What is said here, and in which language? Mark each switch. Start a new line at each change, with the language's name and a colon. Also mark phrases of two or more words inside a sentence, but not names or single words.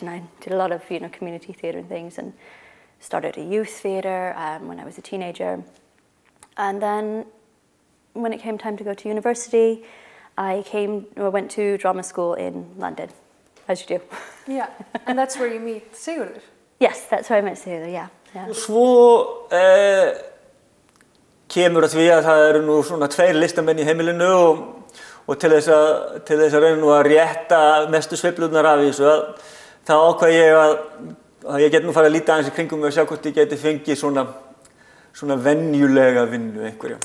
English: And I did a lot of community theatre and things, and started a youth theatre when I was a teenager. And then when it came time to go to university, I went to drama school in London, as you do. Yeah, and that's where you meet Sigurður? Yes, that's where I met Sigurður, yeah.
Icelandic: Svo kemur að því að það nú svona 2 listamenn í heimilinu og til þess að reyna nú að rétta mestu sveiflurnar af þessu, þá ákvað ég að ég get nú farið að líta aðeins í kringum mig og sjá hvort ég geti fengið svona venjulega vinnu einhverja.